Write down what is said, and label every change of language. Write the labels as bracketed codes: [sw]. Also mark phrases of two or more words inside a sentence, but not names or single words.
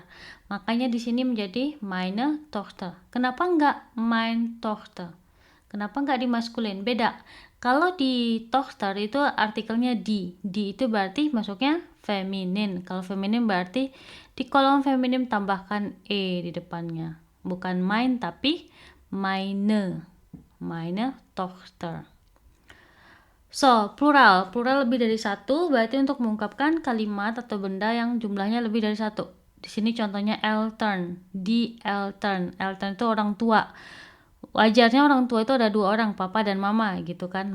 [id] Makanya di sini menjadi [de] meine Tochter. [id] Kenapa enggak [de] mein Tochter? [id] Kenapa enggak di maskulin? Beda. Kalau di Tochter itu artikelnya di. Di itu berarti masuknya feminin. Kalau feminin berarti di kolom feminin tambahkan e di depannya. Bukan mein tapi meine. [de] Meine Tochter. [id] Plural lebih dari satu berarti untuk mengungkapkan kalimat atau benda yang jumlahnya lebih dari satu. Di sini contohnya Eltern, [de] die Eltern. [id] Eltern itu orang tua. Wajarnya orang tua itu ada dua orang, papa dan mama gitu kan.